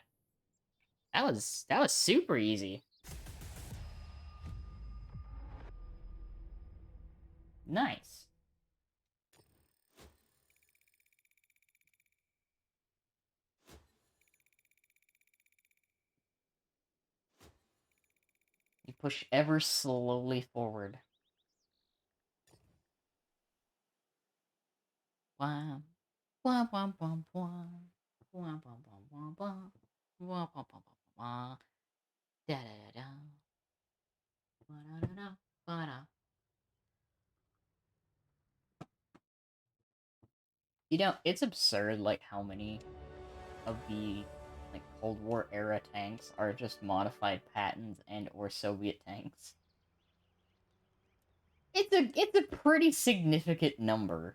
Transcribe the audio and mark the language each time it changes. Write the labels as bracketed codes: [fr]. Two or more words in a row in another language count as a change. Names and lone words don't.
[en] That was super easy. Nice. You push ever slowly forward. Wow. Wah wah wah wah. Wah wah wah wah wah. Wah wah wah wah wah. Da da da da. Ba da da da. Ba da. You know, it's absurd, like, how many of the, like, Cold War era tanks are just modified patents and or Soviet tanks. It's a pretty significant number.